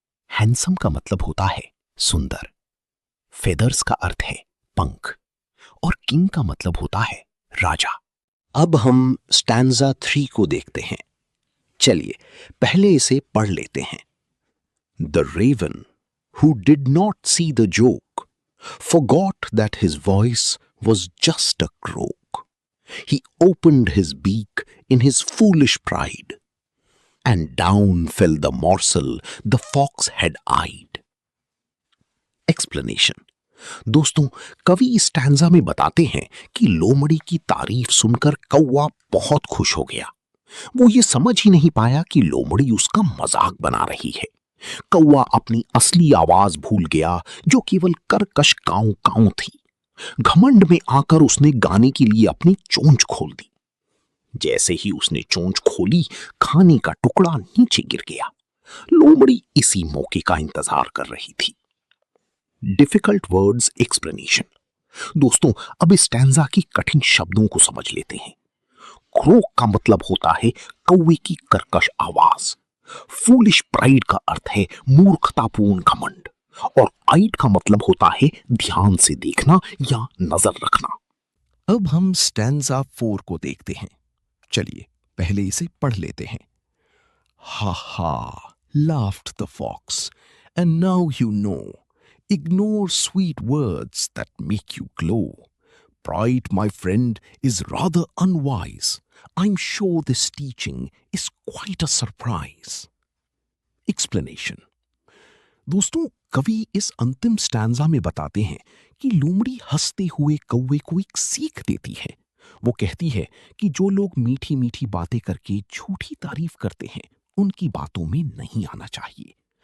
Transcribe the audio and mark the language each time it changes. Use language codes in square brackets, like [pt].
[hi] Handsome का मतलब होता है सुंदर। फेदर्स का अर्थ है पंख और किंग का मतलब होता है राजा। अब हम स्टैंजा 3 को देखते हैं। चलिए पहले इसे पढ़ लेते हैं। The Raven who did not see the joke [en] forgot that his voice was just a croak. He opened his beak in his foolish pride, and down fell the morsel the fox had eyed. Explanation. [hi] दोस्तों, कवि इस stanza में बताते हैं कि लोमड़ी की तारीफ सुनकर कौवा बहुत खुश हो गया। वो ये समझ ही नहीं पाया कि लोमड़ी उसका मजाक बना रही है। कौवा अपनी असली आवाज भूल गया जो केवल कर्कश काऊ काऊ थी। घमंड में आकर उसने गाने के लिए अपनी चोंच खोल दी। जैसे ही उसने चोंच खोली, खाने का टुकड़ा नीचे गिर गया। लोमड़ी इसी मौके का इंतजार कर रही थी। [en] Difficult words explanation. [hi] दोस्तों, अब इस स्टैंजा की कठिन शब्दों को समझ लेते हैं। क्रोक का मतलब होता है कौवे की कर्कश आवाज। फूलिश प्राइड का अर्थ है मूर्खतापूर्ण घमंड और आइड का मतलब होता है ध्यान से देखना या नजर रखना। अब हम स्टैंजा 4 को देखते हैं। चलिए पहले इसे पढ़ लेते हैं। [en] Ha ha, laughed the fox, and now you know. Ignore sweet words that make you glow. Pride, my friend, is rather unwise. I'm sure this teaching is quite a surprise. Explanation. [hi] दोस्तों, कवि इस अंतिम स्टैंजा में बताते हैं कि लोमड़ी हंसते हुए कौवे को एक सीख देती है। वो कहती है कि जो लोग मीठी मीठी बातें करके झूठी तारीफ करते हैं, उनकी बातों में नहीं आना चाहिए।